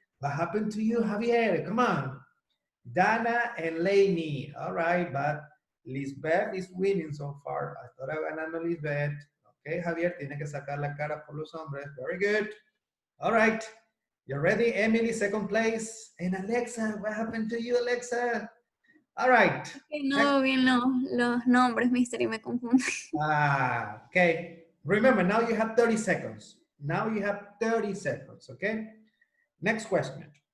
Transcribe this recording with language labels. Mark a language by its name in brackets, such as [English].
[English] What happened to you, Javier? Come on. Dana and Lainey. All right, but Lisbeth is winning so far. [Spanish] Hasta ahora ganando Lisbeth. Okay, Javier, tiene que sacar la cara por los hombres. [English] Very good. All right. You ready, Emily, second place? And Alexa, what happened to you, Alexa? All right. [Spanish] No, bien los nombres, mister, y me confundo. [English] Okay. Remember, now you have 30 seconds. Now you have 30 seconds, okay? Next question.